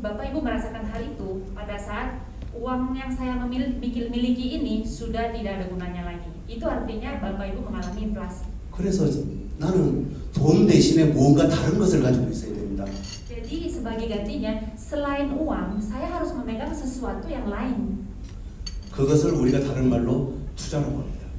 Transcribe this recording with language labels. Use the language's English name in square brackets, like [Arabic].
[Indonesian] Bapak Ibu merasakan hal itu pada saat uang yang saya miliki ini sudah tidak ada gunanya lagi. Itu artinya Bapak Ibu mengalami inflasi. [Korean] 그래서 나는 돈 대신에 뭔가 다른 것을 가지고 있어야 됩니다. [Indonesian] Jadi sebagai gantinya, selain uang, saya harus memegang sesuatu yang lain. [Korean] 그것을 우리가 다른 말로 투자라고 합니다.